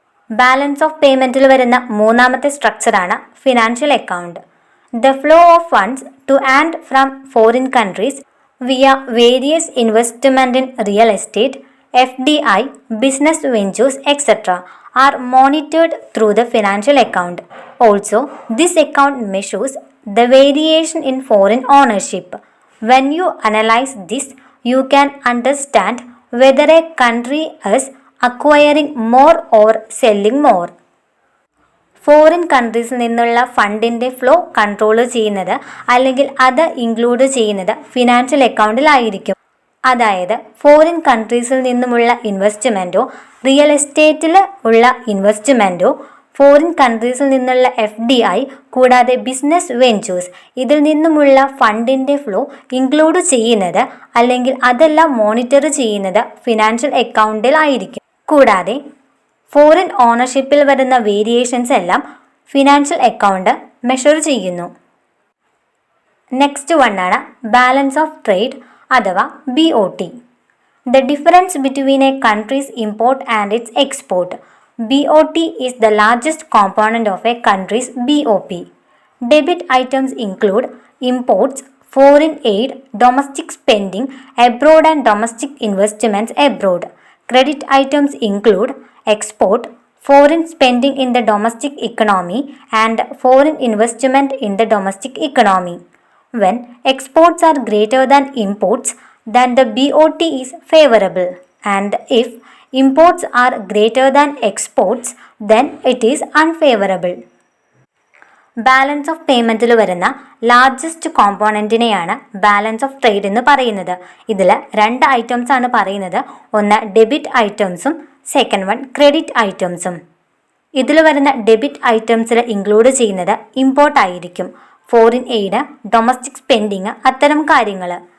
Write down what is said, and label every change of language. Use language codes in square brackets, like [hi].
[ml] Balance of പേയ്മെൻറ്റിൽ വരുന്ന മൂന്നാമത്തെ സ്ട്രക്ചറാണ് financial account. [en] The flow of funds to and from foreign countries via various investment in real estate, FDI, business ventures, etc. are monitored through the financial account. Also, this account measures the variation in foreign ownership. When you analyze this, you can understand whether a country is acquiring more or selling more. [ml] Foreign കൺട്രീസിൽ നിന്നുള്ള ഫണ്ടിൻ്റെ flow control ചെയ്യുന്നത് അല്ലെങ്കിൽ അത് include ചെയ്യുന്നത് financial അക്കൗണ്ടിലായിരിക്കും. അതായത് foreign കൺട്രീസിൽ നിന്നുമുള്ള ഇൻവെസ്റ്റ്മെൻറ്റോ, real എസ്റ്റേറ്റിൽ ഉള്ള ഇൻവെസ്റ്റ്മെൻറ്റോ, foreign കൺട്രീസിൽ നിന്നുള്ള FDI കൂടാതെ ബിസിനസ് വെഞ്ചേഴ്സ് ഇതിൽ നിന്നുമുള്ള ഫണ്ടിൻ്റെ ഫ്ലോ ഇൻക്ലൂഡ് ചെയ്യുന്നത് അല്ലെങ്കിൽ അതെല്ലാം മോണിറ്റർ ചെയ്യുന്നത് ഫിനാൻഷ്യൽ അക്കൗണ്ടിലായിരിക്കും. കൂടാതെ ഫോറിൻ ഓണർഷിപ്പിൽ വരുന്ന വേരിയേഷൻസ് എല്ലാം ഫിനാൻഷ്യൽ അക്കൗണ്ട് മെഷർ ചെയ്യുന്നു. നെക്സ്റ്റ് വണ്ണാണ് ബാലൻസ് ഓഫ് ട്രേഡ് അഥവാ BOT. [en] The difference between a country's import and its export. BOT is the largest component of a country's BOP. Debit items include imports, foreign aid, domestic spending abroad and domestic investments abroad. Credit items include export, foreign spending in the domestic economy and foreign investment in the domestic economy. When exports are greater than imports, then the BOT is favorable, and if imports are greater than exports, then it is unfavorable. [ml] Balance of പേയ്മെൻറ്റിൽ വരുന്ന largest കോമ്പോണൻറ്റിനെയാണ് balance of trade എന്ന് പറയുന്നത്. ഇതിൽ 2 items ആണ് പറയുന്നത്. ഒന്ന് debit ഐറ്റംസും second one credit ഐറ്റംസും. ഇതിൽ വരുന്ന ഡെബിറ്റ് ഐറ്റംസിൽ ഇൻക്ലൂഡ് ചെയ്യുന്നത് ഇമ്പോർട്ട് ആയിരിക്കും, ഫോറിൻ എയ്ഡ്, ഡൊമസ്റ്റിക് സ്പെൻഡിങ് അത്തരം കാര്യങ്ങൾ.